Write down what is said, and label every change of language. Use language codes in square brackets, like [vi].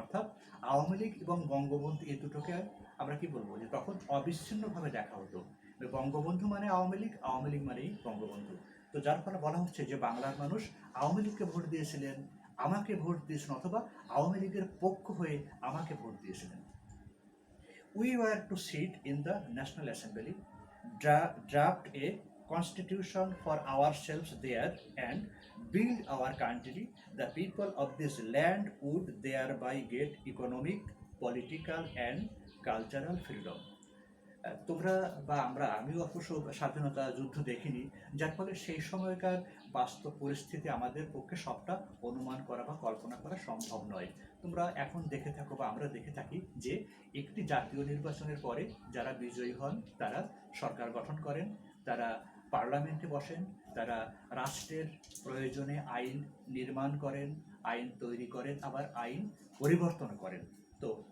[bn] অর্থাৎ আওয়ামী লীগ এবং বঙ্গবন্ধু এই দুটোকে আমরা কি বলবো, যে তখন অবিচ্ছিন্নভাবে দেখা হতো। বঙ্গবন্ধু মানে আওয়ামী লীগ, আওয়ামী লীগ মানেই বঙ্গবন্ধু। তো যার ফলে বলা হচ্ছে যে বাংলার মানুষ আওয়ামী লীগকে ভোট দিয়েছিলেন, আমাকে ভোট দিয়েছেন, অথবা আওয়ামী লীগের পক্ষ হয়ে আমাকে ভোট দিয়েছিলেন। [en] We were to sit in the National Assembly, draft a constitution for ourselves there, and build our country. The people of this land would thereby get economic, political, and cultural freedom. [bn] তোমরা বা আমরা, আমিও অবশ্য স্বাধীনতা যুদ্ধ দেখিনি, যার ফলে সেই সময়কার বাস্তব পরিস্থিতি আমাদের পক্ষে সবটা অনুমান করা বা কল্পনা করা সম্ভব নয়। তোমরা এখন দেখে থাকো বা আমরা দেখে থাকি যে একটি জাতীয় নির্বাচনের পরে যারা বিজয়ী হন তারা সরকার গঠন করেন, তারা পার্লামেন্টে বসেন, তারা রাষ্ট্রের প্রয়োজনে আইন নির্মাণ করেন, আইন তৈরি করেন, আবার আইন পরিবর্তন করেন। তো